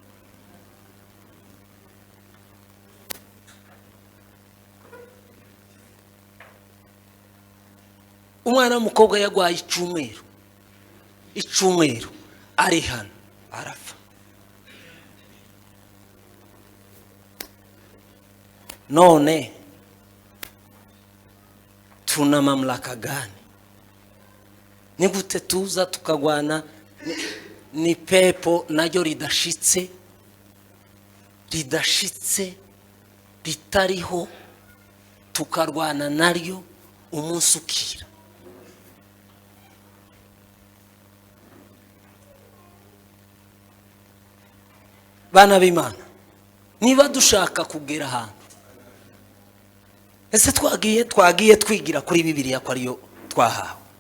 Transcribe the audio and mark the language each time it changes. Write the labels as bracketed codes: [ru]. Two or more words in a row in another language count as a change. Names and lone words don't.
[rw] Umwana w'umukobwa yagwaye icumweru ari hano arapfa. [sw] None tuna mamlaka gani? [rw] Ni gute tuza tukagwana ni pepo naryo ridashitse ritariho, tukarwana naryo umunsi ukira. Bana b'Imana, niba dushaka kugera ahantu, ese twagiye twigira kuri Bibiliya ko ariyo twahawe.